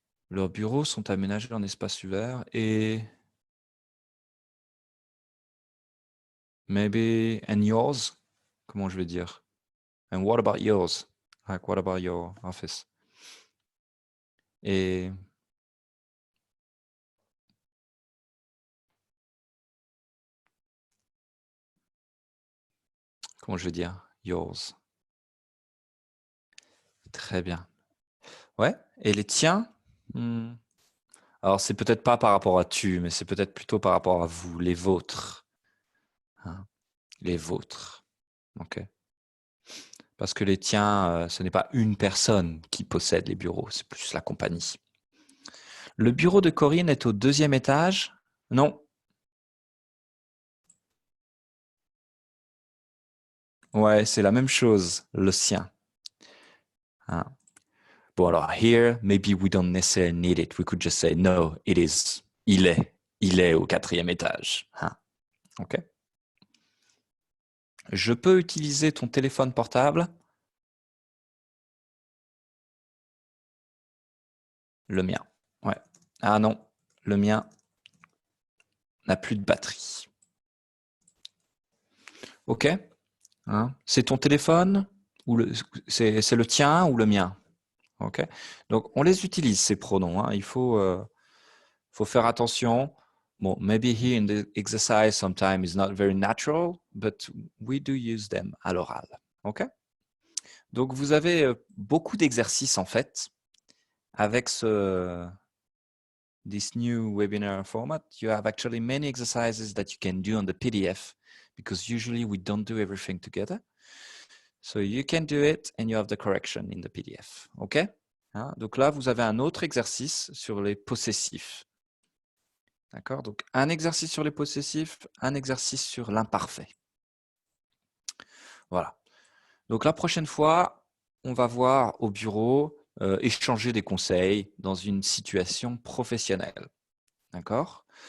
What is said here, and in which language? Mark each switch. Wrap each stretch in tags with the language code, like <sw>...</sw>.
<fr>Leurs bureaux sont aménagés en espace ouvert et</fr> <en>maybe and yours?</en> <fr>Comment je vais dire?</fr> <en>And what about yours? Like what about your office?</en> <fr>Et comment je vais dire?</fr> <en>Yours.</en> <fr>Très bien. Ouais. Et les tiens? Hmm. Alors, c'est peut-être pas par rapport à tu, mais c'est peut-être plutôt par rapport à vous, les vôtres. Hein, les vôtres. OK. Parce que les tiens, ce n'est pas une personne qui possède les bureaux, c'est plus la compagnie. Le bureau de Corinne est au 2e étage? Non. Ouais, c'est la même chose, le sien. Hein. Bon, alors,</fr> <en>here, maybe we don't necessarily need it. We could just say, no, it is.</en> <fr>Il est au 4e étage. Hein. OK. Je peux utiliser ton téléphone portable? Le mien. Ouais. Ah non, le mien n'a plus de batterie. OK. Hein? C'est ton téléphone ou c'est le tien ou le mien? OK. Donc, on les utilise, ces pronoms. Hein. Il faut faire attention.</fr> <en>Bon, maybe here in the exercise, sometimes it's not very natural, but we do use them</en> <fr>à l'oral. OK. Donc, vous avez beaucoup d'exercices, en fait, avec</fr> <en>this new webinar format. You have actually many exercises that you can do on the PDF because usually we don't do everything together. So you can do it and you have the correction in the PDF. OK? Hein?</en> <fr>Donc là, vous avez un autre exercice sur les possessifs. D'accord? Donc un exercice sur les possessifs, un exercice sur l'imparfait. Voilà. Donc la prochaine fois, on va voir au bureau échanger des conseils dans une situation professionnelle. D'accord?</fr>